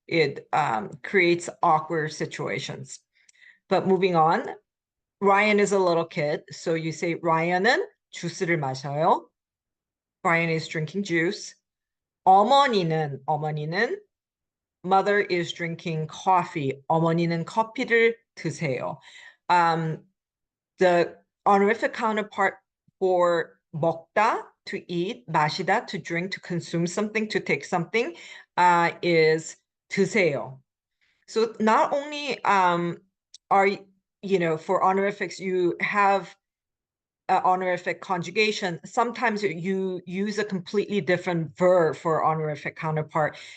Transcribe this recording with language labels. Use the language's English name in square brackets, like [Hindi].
[English] It creates awkward situations. But moving on, Ryan is a little kid. So you say Ryan은 주스를 마셔요. Ryan is drinking juice. 어머니는 mother is drinking coffee. [Korean] 어머니는 커피를 드세요. [English] The honorific counterpart for 먹다, to eat, 마시다, to drink, to consume something, to take something, is 드세요. So not only are, for honorifics, you have honorific conjugation, sometimes you use a completely different verb for honorific counterpart.